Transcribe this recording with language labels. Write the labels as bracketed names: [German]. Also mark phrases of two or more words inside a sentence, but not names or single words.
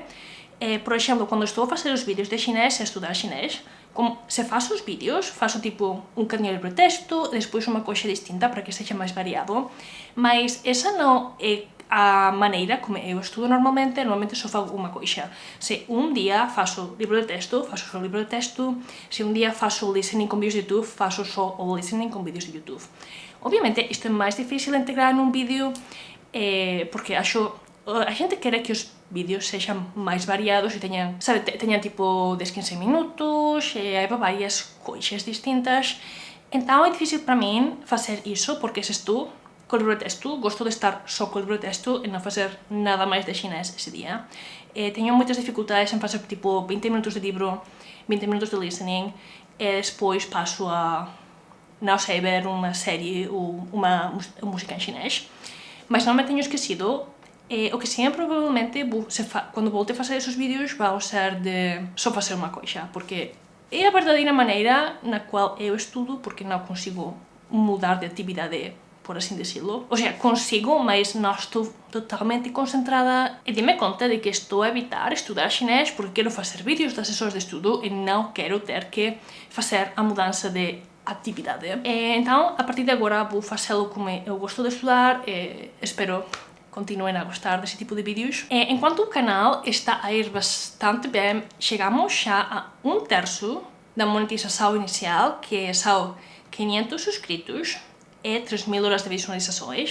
[Portuguese] Por exemplo, quando estou a fazer os vídeos de chinês, a estudar chinês, se faço os vídeos, faço tipo um bocadinho de pretexto, depois uma coisa distinta para que seja mais variado, mas essa não é a maneira como eu estudo normalmente só faço uma coisa. Se um dia faço livro de texto, faço só livro de texto, se um dia faço listening com vídeos de YouTube, faço só o listening com vídeos de YouTube. Obviamente isto é mais difícil de integrar num vídeo, porque acho a gente quer que os vídeos [Galician] sexan máis variados e teñan, sabe, teñan tipo 10-15 minutos, e hai varias coixas distintas. Entón é difícil para min facer iso, porque ese tú, co libro de texto, gosto de estar só co libro de texto e non facer nada máis de xinés ese día. Teño moitas dificultades en facer tipo 20 minutos de libro, 20 minutos de listening, e despois paso a, non sei, ver unha serie ou unha música en xinés. Mas non me teño esquecido. O que sempre provavelmente, quando volte a facer esos vídeos, [Portuguese] vão ser [Galician] de só facer unha coisa, porque é a verdadeira maneira na qual eu estudo, porque non consigo mudar de atividade, [Spanish] por así decirlo. O sea, [Galician] consigo, mas non estou totalmente concentrada e dime conta de que estou a evitar estudar xinés porque quero facer vídeos das sessões de estudo e non quero ter que facer a mudança de atividade. [Portuguese] Então, a partir de agora, vou facê-lo como eu gosto de estudar e espero continuem a gostar desse tipo de vídeos. Enquanto o canal está a ir bastante bem, chegamos já a 1/3 da monetização inicial, que são 500 inscritos e 3.000 horas de visualizações.